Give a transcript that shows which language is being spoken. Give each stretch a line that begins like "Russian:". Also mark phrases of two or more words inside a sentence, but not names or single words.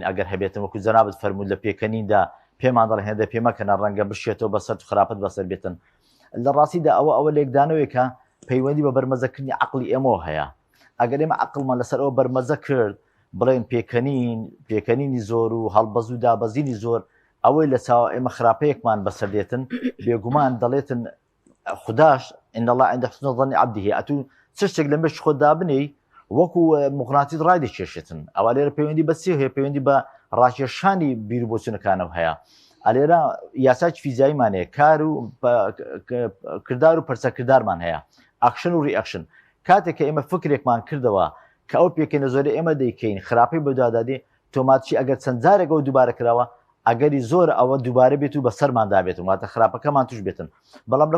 Central Kurdish: ئەگەر هەبێتن وەکو جەنابەت فەرموود لە پێکەنیندا پێمان دەڵێن هێندە پێمەکەنە ڕەنگە بشێتەوە بەسەر خراپەت بەسەر بێتن لە ڕاستیدا ئەوە لێکدانەوەیکە پەیوەندی بە بەرمەزەکردنی عەقڵی ئێمەوە هەیە ئەگەر ئێمە عەقڵمان لەسەر ئەوە بەرمەزە کرد بڵێن پێکەنینی زۆر و هەڵبەز و دابەزینی زۆر ئەوەی لە چاوە ئێمە خراپەیەکمان بەسەردێتن بێگومان دەڵێتن خودداش
Arabic: إن الله عند حسن ظن عبده
Central Kurdish: ئەتوو چ شتێک لە مێش خۆدا بنێ وەکو مغناطیس ڕای دەکێشێتن ئەوە لێرە پەیوەندی بە چی هەیە پەیوەندی بە ڕاکێشانی بیربۆچوونەکانەوە هەیە ئەلێرە یاساکی فیزیاییمانەیە کار و کردار و پەرچەکردارمان هەیە ئاکشن و ڕیئەکشن کاتێک کە ئێمە فکرێکمان کردەوە کە ئەو پێکەنە زۆرە ئێمە دەیکەین خراپەی بەدوادادێ تۆماتچی ئەگەر چەند جارێکەوە دووبارە کراوە ئەگەری زۆر ئەوە دووبارە بێت و بە سەرماندا بێتن واتە خراپەکەمان توش بێتن بەڵام لە